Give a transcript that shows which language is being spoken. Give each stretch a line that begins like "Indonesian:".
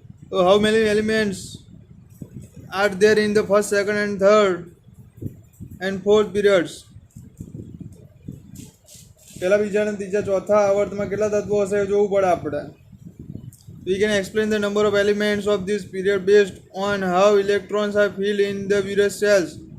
English: So how many elements are there in the first, second and third and fourth periods?
Gujarati: પહેલા, બીજા અને ત્રીજા, ચોથા આવર્તમાં કેટલા તત્વો હશે એ જોવું પડે આપણે.
English: We can explain the number of elements of this period based on how electrons are filled in the various cells.